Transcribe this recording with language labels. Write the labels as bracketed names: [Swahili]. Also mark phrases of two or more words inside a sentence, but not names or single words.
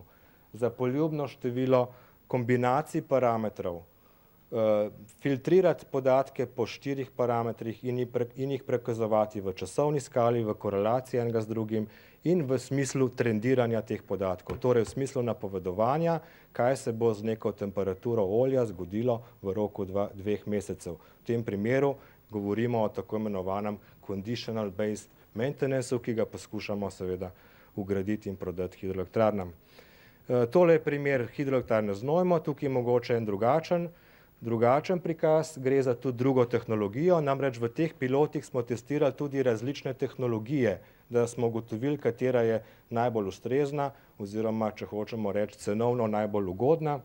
[Slovenian] Za poljubno število kombinacij parametrov, filtrirati podatke po 4 parametrih in jih prikazovati v časovni skali, v korelaciji enega z drugim in v smislu trendiranja teh podatkov, torej v smislu napovedovanja, kaj se bo z neko temperaturo olja zgodilo v roku 2 mesecev. V tem primeru govorimo o tako imenovanem [English] conditional based maintenance, [Slovenian] ki ga poskušamo seveda ugraditi in prodati hidroelektrarnam. Tole je primer hidroelektrarne Znojmo, tukaj je mogoče en drugačen prikaz, gre za tudi drugo tehnologijo, namreč v teh pilotih smo testirali tudi različne tehnologije, da smo ugotovili, katera je najbolj ustrezna oziroma, če hočemo reči, cenovno najbolj ugodna.